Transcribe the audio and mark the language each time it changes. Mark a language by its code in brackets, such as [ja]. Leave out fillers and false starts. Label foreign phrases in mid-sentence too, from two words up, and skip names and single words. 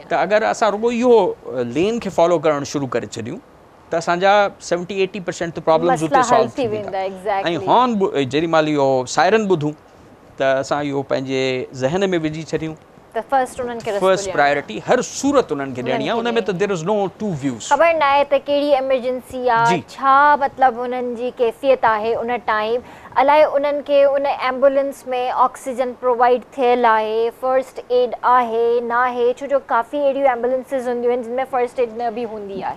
[sd] त अगरि असां रुॻो इहो लेन खे फॉलो करणु शुरू करे छॾियूं त असांजा 70-80% त प्रॉब्लम्स उते सॉल्व थी वेंदा। ऐं हॉर्न जेॾी महिल इहो सायरन ॿुधूं त असां इहो पंहिंजे ज़हन में विझी छॾियूं त [en] First priority [sd] हर सूरत उन्हनि खे ॾियणी आहे। उन में त [en] There is no two views. [sd] ख़बर न आहे त कहिड़ी एमरजेंसी आहे, छा मतिलबु उन्हनि जी कैफ़ियत आहे उन टाइम, अलाए उन्हनि खे उन एम्बुलेंस में [en] oxygen provide [sd] थियल आहे, [en] first aid [sd] आहे न आहे, छो जो काफ़ी अहिड़ियूं एम्बुलेंसिस हूंदियूं आहिनि जिन में [en] first aid [sd] न बि हूंदी आहे।